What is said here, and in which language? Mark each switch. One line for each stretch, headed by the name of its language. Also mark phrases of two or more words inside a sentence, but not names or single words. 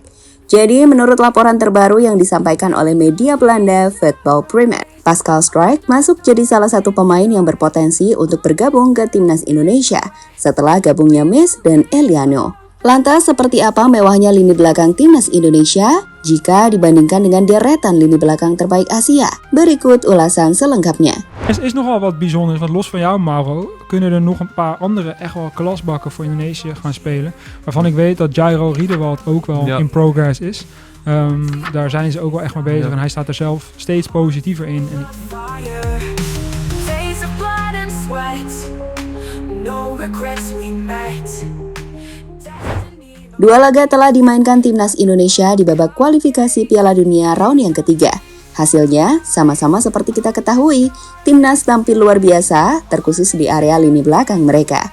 Indonesian: Jadi menurut laporan terbaru yang disampaikan oleh media Belanda Voetbal Primer, Pascal Struijk masuk jadi salah satu pemain yang berpotensi untuk bergabung ke timnas Indonesia setelah gabungnya Miss dan Eliano. Lantas seperti apa mewahnya lini belakang timnas Indonesia jika dibandingkan dengan deretan lini belakang terbaik Asia? Berikut ulasan selengkapnya.
Dutch: Er is nogal wat bijzonders, want los van jou, Mauro, kunnen er nog een paar andere echt wel klasbakken voor Indonesië gaan spelen. Waarvan ik weet dat Jairo Riedewald ook wel
English: in progress
Dutch: is. Daar zijn ze ook wel echt mee bezig en hij staat er zelf steeds positiever in.
Indonesian: Dua laga telah dimainkan timnas Indonesia di babak kualifikasi Piala Dunia round yang ketiga. Hasilnya sama-sama seperti kita ketahui, timnas tampil luar biasa terkhusus di area lini belakang mereka.